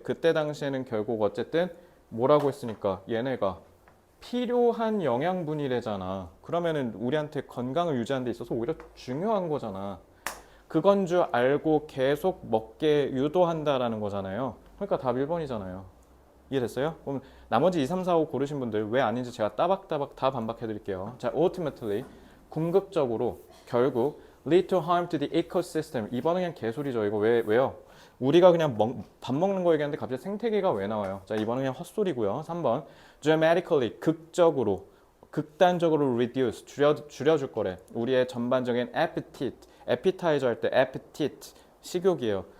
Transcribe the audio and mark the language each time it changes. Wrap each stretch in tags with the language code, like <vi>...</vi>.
<ko>그때 당시에는 결국 어쨌든 뭐라고 했으니까 얘네가 필요한 영양분이래잖아. 그러면은 우리한테 건강을 유지하는 데 있어서 오히려 중요한 거잖아. 그건 줄 알고 계속 먹게 유도한다라는 거잖아요. 그러니까 답 1번이잖아요. 이해됐어요? 그럼 나머지 2, 3, 4, 5 고르신 분들 왜 아닌지 제가 따박따박 다 반박해 드릴게요.</ko> <en>자, ultimately</en> <ko>궁극적으로 결국</ko> <en>lead to harm to the ecosystem.</en> <ko>이번은 그냥 개소리죠. 이거 왜요? 우리가 그냥 밥 먹는 거 얘기하는데 갑자기 생태계가 왜 나와요? 자, 이번은 그냥 헛소리고요. 3번 dramatically 극적으로 극단적으로 reduce 줄여줄 거래. 우리의 전반적인 appetite appetizer 할 때 appetite 식욕이에요.</ko>